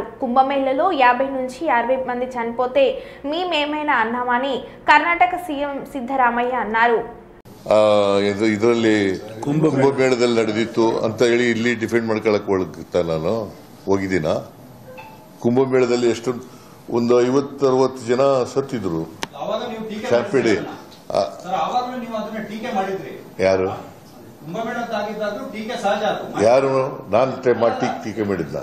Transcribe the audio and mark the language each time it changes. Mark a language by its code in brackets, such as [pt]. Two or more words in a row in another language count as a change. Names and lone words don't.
[te] కుంభమేళలో 50 నుంచి 60 మంది చనిపోతే మేమేమైనా అన్నామని కర్ణాటక సీఎం ಸಿದ್ದರಾಮಯ್ಯ ಅన్నారు. [kn] ಇದರಲ್ಲಿ ಕುಂಭಮೇಳದಲ್ಲಿ ನಡೆದಿತ್ತು ಅಂತ ಹೇಳಿ ಇಲ್ಲಿ ಡಿಫೆಂಡ್ ಮಾಡ್ಕೊಳಕ್ ಒಳಗ್ತಾ ನಾನು ಹೋಗಿದ್ದೀನ. ಕುಂಭಮೇಳದಲ್ಲಿ ಎಷ್ಟು ಒಂದು 50-60 ಜನ ಸತ್ತಿದ್ರು. ಚಾಪಿಡಿ ಯಾರು ಯಾರು ನಾನು ಟೀಕೆ ಮಾಡಿದ್ನ?